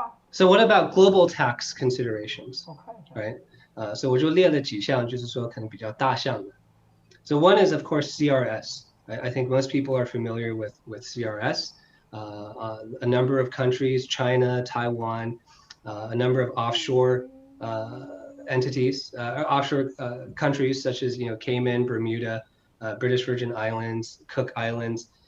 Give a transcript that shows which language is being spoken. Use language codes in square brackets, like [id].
[en] So what about global tax considerations? Right? [zh] So 我就列了几项，就是说可能比较大项的。 [en] So one is of course CRS. I think most people are familiar with CRS. A number of countries, China, Taiwan, a number of offshore entities, offshore countries such as Cayman, Bermuda, British Virgin Islands, Cook Islands.